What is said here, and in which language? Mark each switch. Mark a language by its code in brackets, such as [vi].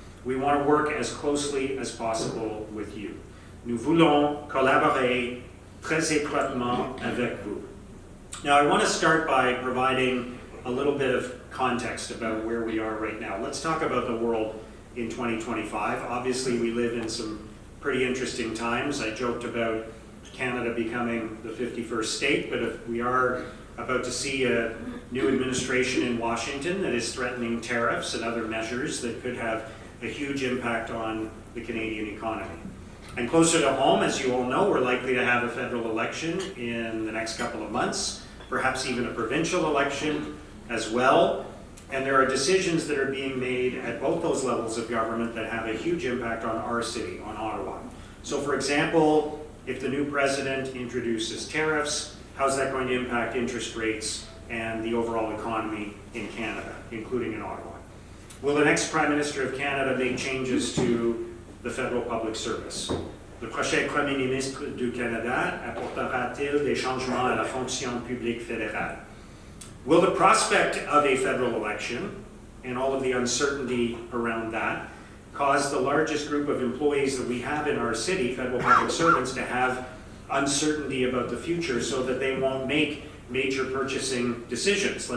[en] We want to work as closely as possible with you. [fr] Nous voulons collaborer très étroitement avec vous. [en] Now, I want to start by providing a little bit of context about where we are right now. Let's talk about the world in 2025. Obviously, we live in some pretty interesting times. I joked about Canada becoming the 51st state, but if we are about to see a new administration in Washington that is threatening tariffs and other measures that could have a huge impact on the Canadian economy. And closer to home, as you all know, we're likely to have a federal election in the next couple of months, perhaps even a provincial election as well. And there are decisions that are being made at both those levels of government that have a huge impact on our city, on Ottawa. So for example, if the new president introduces tariffs, how's that going to impact interest rates and the overall economy in Canada, including in Ottawa? Will the next Prime Minister of Canada make changes to the federal public service? [fr] Le prochain Premier ministre du Canada apportera-t-il des changements à la fonction publique fédérale? [en] Will the prospect of a federal election and all of the uncertainty around that cause the largest group of employees that we have in our city, federal public servants, to have uncertainty about the future so that they won't make major purchasing decisions?